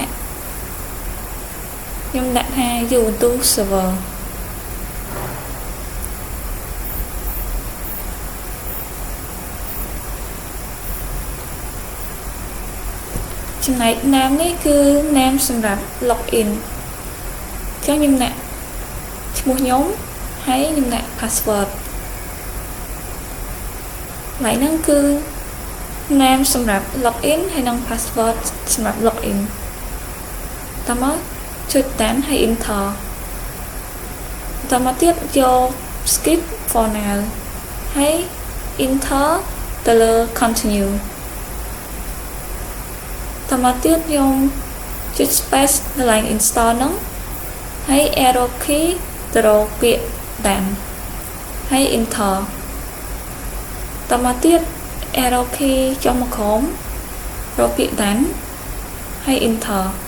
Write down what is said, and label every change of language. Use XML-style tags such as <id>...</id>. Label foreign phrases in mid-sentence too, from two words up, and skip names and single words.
<km>ដាក់ថា Ubuntu serverចំណែក name នេះគឺ name សម្រាប់ login អញ្ចឹងខ្ញុំដាក់ឈ្មោះខ្ញុំហើយខ្ញុំដាក់ password ហើយហ្នឹងគឺ name សម្រាប់ login ហើយនិង password សម្រាប់ login តមកចុច done ហើយ enter តមកទៀតយក</km> <en>skip for now</en> <km>ហើយ enter ទៅលើ continue តមកទៀតខ្ញុំចុច space នៅកន្លែង install ហ្នឹងហើយ</km> <en>arrow key</en> <km>ទៅរកពាក្យ done ហើយ enter តមកទៀត</km> <en>arrow key</en> <km>ចុះមកក្រោមរកពាក្យ done ហើយ enter</km>